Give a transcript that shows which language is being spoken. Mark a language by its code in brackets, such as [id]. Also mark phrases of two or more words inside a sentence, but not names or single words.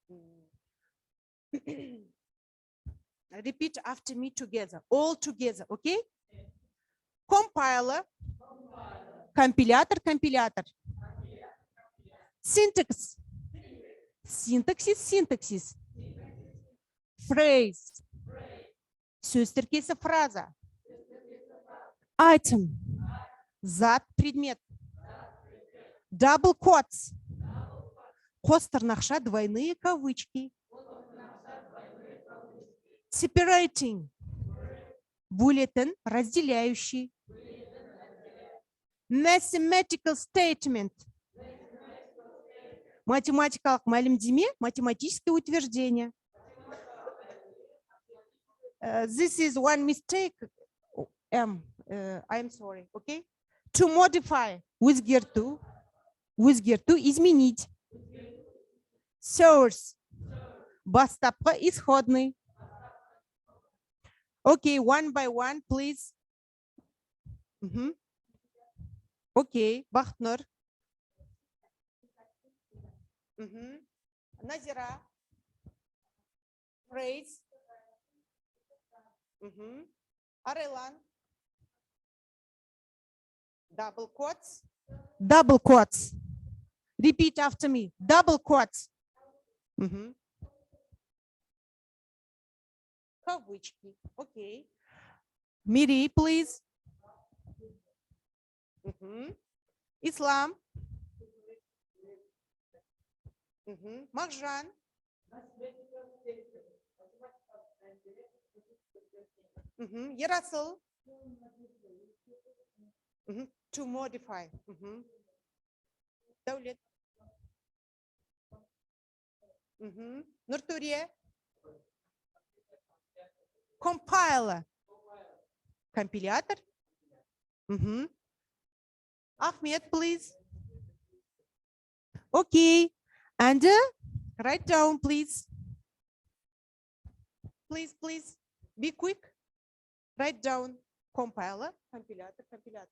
[en] Repeat after me together, all together, okay? Compiler, компилятор. Syntax, syntaxis. Phrase, [kk] сөз тіркесі фраза. [en] Item, зат, предмет. Double quotes, [kk] қос тырнақша, [ru] двойные кавычки. Separating, бюллетень, разделяющий. [en] Mathematical statement, [kk] математикалық мәлімдеме, [ru] математическое утверждение. [en] This is one mistake. I'm sorry, okay? To modify, [kk] өзгерту, изменить. [en] Source, бастапқы, исходный. Okay, one by one, please. Okay, Бахтнур. Назира. Phrase. Арелан. Double quotes. Double quotes. Repeat after me. Double quotes. Кавычки. Okay. Мири, please. Ислам. Махжан. Ярасыл. To modify. Даулет. Нуртурия. Compiler. Компилятор. Ahmed, please. Okay. And write down, please. Please. Be quick. Write down compiler, compilator.